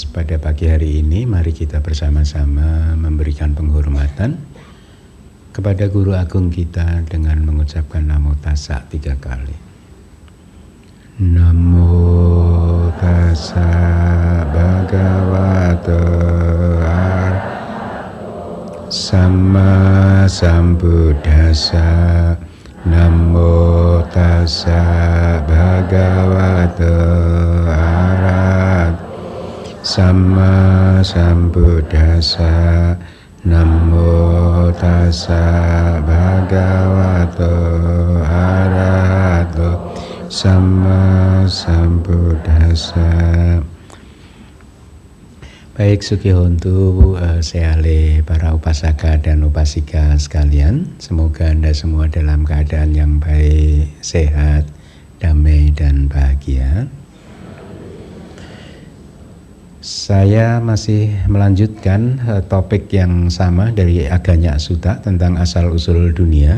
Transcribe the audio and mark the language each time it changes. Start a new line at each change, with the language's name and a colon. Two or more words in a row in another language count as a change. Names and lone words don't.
Indonesian: pada pagi hari ini, mari kita bersama-sama memberikan penghormatan kepada guru agung kita dengan mengucapkan
Pali: Namo Tassa
Indonesian: 3 kali.
Pali: Namo Tassa Bhagavato Arahato Samma Sambuddhassa. Namo Tassa Bhagavato Arahato Samma Sambuddhassa. Namo Tassa Bhagavato Arahato Samma Sambuddhassa.
Indonesian: Baik,
Pali: Sukihontu, seale
Indonesian: para upasaka dan upasika sekalian, semoga Anda semua dalam keadaan yang baik, sehat, damai, dan bahagia. Saya masih melanjutkan topik yang sama dari Aganya Sutta tentang asal-usul dunia.